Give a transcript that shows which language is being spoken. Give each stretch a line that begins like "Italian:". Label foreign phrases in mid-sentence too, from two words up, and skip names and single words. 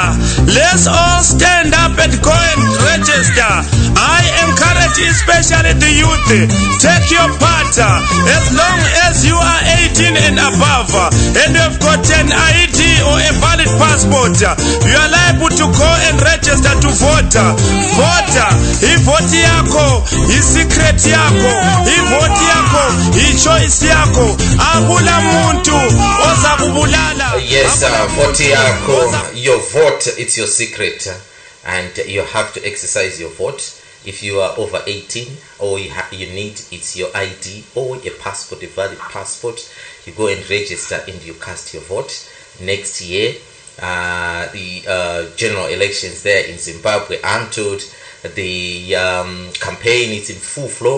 English: Let's all stand up and go and register. I encourage especially the youth, take your part as long as you are 18 and above and you have got an ID or a valid passport. You are liable to go and register to vote. Vote.
North Ndebele: Ivoti yako, secret yako, ivoti yako, choice yako. Akula muntu oza kubulala.
English: Yes,
North Ndebele: vote yako,
English: your vote, it's your secret, and you have to exercise your vote. If you are over 18, or you need, it's your ID or a passport, a valid passport, you go and register and you cast your vote. Next year, the general elections there in Zimbabwe, I'm told the campaign is in full flow.